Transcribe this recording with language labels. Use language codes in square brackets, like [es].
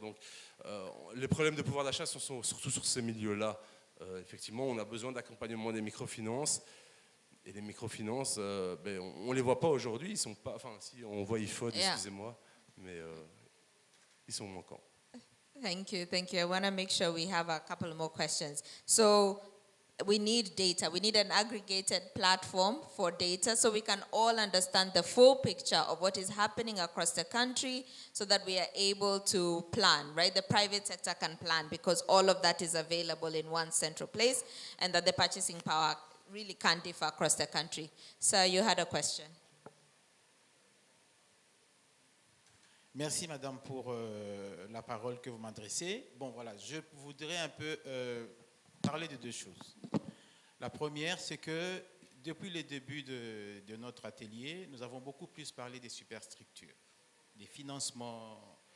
[fr] Donc, les problèmes de pouvoir d'achat sont surtout sur ces milieux-là. Effectivement, on a besoin d'accompagnement des microfinances. Et les microfinances, on ne les voit pas aujourd'hui. Ils sont pas, enfin, si on voit IFOD, excusez-moi, mais ils sont manquants. [en] Thank you. I want to make sure we have a couple more questions. So we need data. We need an aggregated platform for data so we can all understand the full picture of what is happening across the country so that we are able to plan, right? The private sector can plan because all of that is available in one central place and that the purchasing power really can't differ across the country. Sir, you had a question. [fr] Merci, madame, pour la parole que vous m'adressez. Bon, voilà, je voudrais un peu parler de deux choses. La première, c'est que depuis le début de notre atelier, nous avons beaucoup plus parlé des superstructures, des financements.